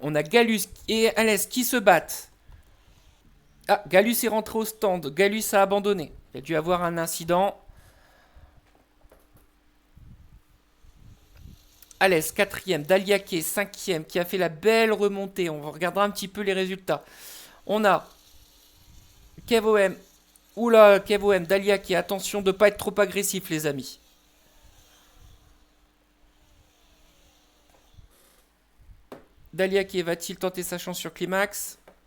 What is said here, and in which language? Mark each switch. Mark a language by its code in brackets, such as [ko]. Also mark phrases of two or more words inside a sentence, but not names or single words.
[fr] On a Galus et Alès qui se battent. Ah, Galus est rentré au stand. Galus a abandonné. Il a dû avoir un incident. Alès, 4e. Daliake, 5e, qui a fait la belle remontée. On regardera un petit peu les résultats. On a KVM. Oula, KVM, Daliake. Attention de ne pas être trop agressif, les amis. Daliake va-t-il tenter sa chance sur Climax?